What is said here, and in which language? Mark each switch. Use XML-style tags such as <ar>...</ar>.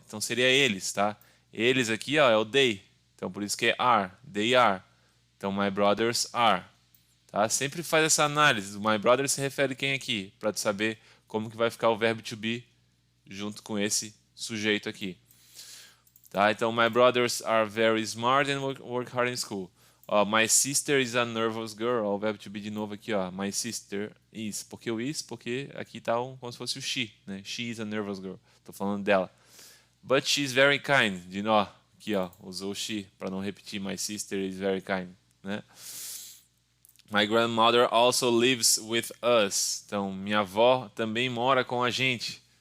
<pt>Então seria eles, tá? Eles aqui, ó, é o they. Então por isso que é are.</pt> <en>They are.</en> <pt>Então</pt> <en>my brothers are.</en> <pt>Tá? Sempre faz essa análise. O</pt> <en>my brother</en> <pt>se refere a quem aqui? Para tu saber como que vai ficar o verbo to be junto com esse sujeito aqui. Tá? Então,</pt> <en>my brothers are very smart and work hard in school. Ó, my sister is a nervous girl.</en> <pt>Ó, o verbo to be de novo aqui, ó.</pt> <en>My sister is.</en> <pt>Por que o is? Porque aqui tá como se fosse o she, né?</pt> <en>She is a nervous girl.</en> <pt>Tô falando dela.</pt> <en>But she's very kind.</en> <pt>De novo, aqui, ó, usou o she para não repetir.</pt> <en>My sister is very kind,</en> <pt>né?</pt> <en>My grandmother also lives with us.</en> <pt>Então, minha avó também mora com a gente.</pt>